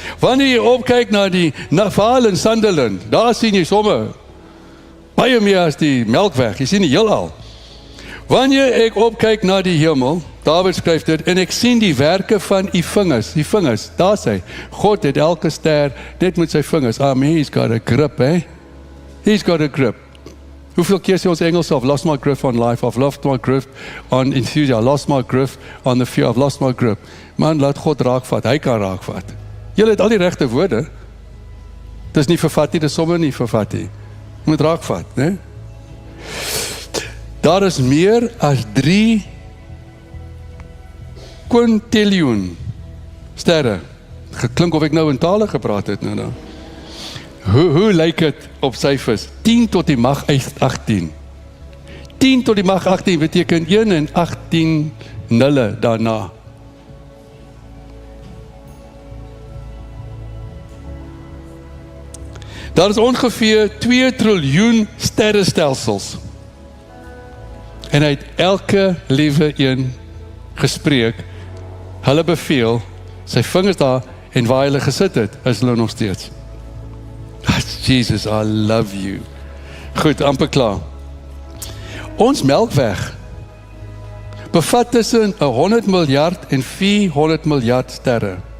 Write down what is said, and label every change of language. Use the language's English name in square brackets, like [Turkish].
[Afrikaans] Wanneer jy opkyk na die Vaal in Sunderland, daar sien jy sommer baie meer as die Melkweg. Jy sien die heelal. Wanneer ek opkyk na die hemel, David skryf dit, en ek sien die werke van die vingers, daar sê, God het elke ster net met sy vingers. [English] He's got a grip, He's got a grip. [Afrikaans] Hoeveel keer sê ons Engels, [English] I've lost my grip on life, I've lost my grip on enthusiasm, I've lost my grip on the fear, I've lost my grip. [Afrikaans] Man, laat God raakvat, hy kan raakvat. Julle het al die regte woorde. Dis nie vervat nie, dis sommer nie vervat nie. Jy moet raakvat, né? Daar is meer as 3 kwintiljoen sterre. Geklink of ek nou in tale gepraat het nou. Hoe lyk dit op syfers? 10 tot die mag 18. 10 tot die mag 18 beteken 1 en 18 nulle daarna. Daar is ongeveer 2 triljoen sterrestelsels. En hy het elke liewe een gespreek. Hulle beveel, sy vingers daar en waar hulle gesit het, is hulle nog steeds. [English] Jesus, I love you. [Afrikaans] Goed, amper klaar. Ons Melkweg bevat tussen 100 miljard en 400 miljard sterre.